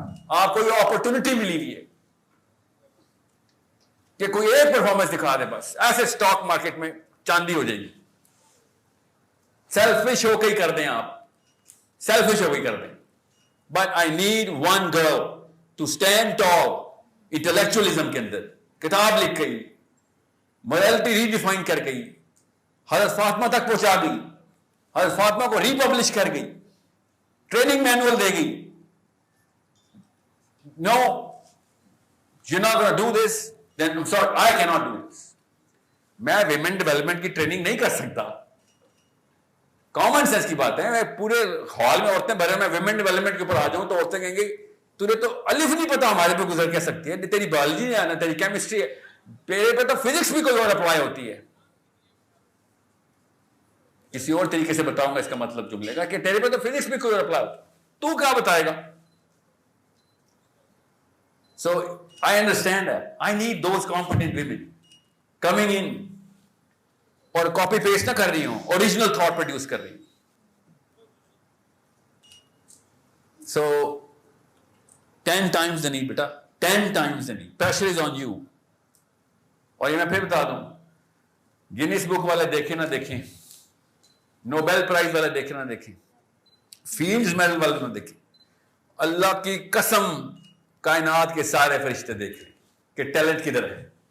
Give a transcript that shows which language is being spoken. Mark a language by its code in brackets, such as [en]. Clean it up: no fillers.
[ur] آپ کو یہ اپرچونٹی ملی ہوئی ہے کہ کوئی ایک پرفارمنس دکھا دے, بس ایسے اسٹاک مارکیٹ میں چاندی ہو جائے گی. سیلفش ہو کے ہی کر دیں آپ, سیلفش ہو کے ہی کر دیں. [en] but I need one girl to stand tall intellectualism [ur] کے اندر. کتاب لکھ گئی, مورالٹی ری ڈیفائن کر گئی, حضرت فاطمہ تک پہنچا گئی, حضرت فاطمہ کو ری پبلش کر گئی, ٹریننگ مینول دے گئی. [en] No, you're not going to do this, then I'm sorry, I cannot do this. [ur] میں ویمن ڈیولپمنٹ کی ٹریننگ نہیں کر سکتا. کامن سینس کی بات ہے. میں پورے ہال میں عورتیں بھرے, میں ویمن ڈیولپمنٹ کے اوپر آ جاؤں تو عورتیں کہیں گی تجھے تو الف نہیں پتا ہمارے پہ گزر کیا سکتی ہے, تیری بایولوجی نہیں آنا, تیری کیمسٹری ہے, میرے پہ تو فزکس بھی کوئی اور اپلائی ہوتی ہے. کسی اور طریقے سے بتاؤں گا اس کا مطلب جملے کا, کہ تیرے پہ تو فزکس بھی کوئی اور اپلائی ہوتی ہے, تو کیا بتائے گا. [en] So I understand that. I need those competent women coming in [ur] اور کاپی پیسٹ نہ کر رہی ہوں, اوریجنل تھاٹ پروڈیوس کر رہی ہوں. [en] So 10 times the need بیٹا, 10 times the need. Pressure is on you. [ur] اور یہ میں پھر بتا دوں, گینیس بک والے دیکھیں نہ دیکھیں, نوبیل پرائز والے دیکھیں نہ دیکھیں, فیلڈز میڈل والے نہ دیکھیں, اللہ کی قسم کائنات کے سارے فرشتے دیکھ رہے کہ ٹیلنٹ کدھر ہے.